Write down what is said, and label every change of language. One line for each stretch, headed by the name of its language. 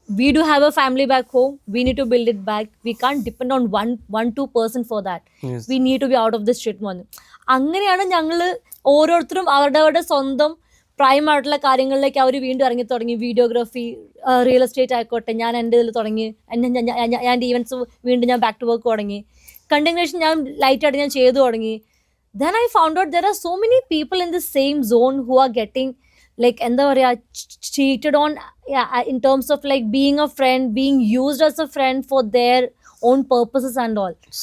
English: We do have a family back home. We need to build it back. We can't depend on one 2% for that. Yes. We need to be out of this shit one.
Malayalam: അങ്ങനെയാണ് ഞങ്ങൾ ഓരോരുത്തരും അവരുടെ സ്വന്തം പ്രൈമായിട്ടുള്ള കാര്യങ്ങളിലേക്ക് അവർ വീണ്ടും ഇറങ്ങി തുടങ്ങി. Videography, real estate ആയിക്കോട്ടെ, ഞാൻ എൻ്റെ ഇതിൽ തുടങ്ങി. ഞാൻ ഈവൻസ് വീണ്ടും ഞാൻ
English: back to work
Malayalam: തുടങ്ങി. കണ്ടന്റ് ക്രിയേഷൻ ഞാൻ ലൈറ്റായിട്ട് ഞാൻ ചെയ്തു തുടങ്ങി.
English: Then I found out there are so many people in the same zone who are getting like
Malayalam: എന്താ പറയുക
English: cheated on in terms of like being a friend, being used as a friend for their own purposes and all.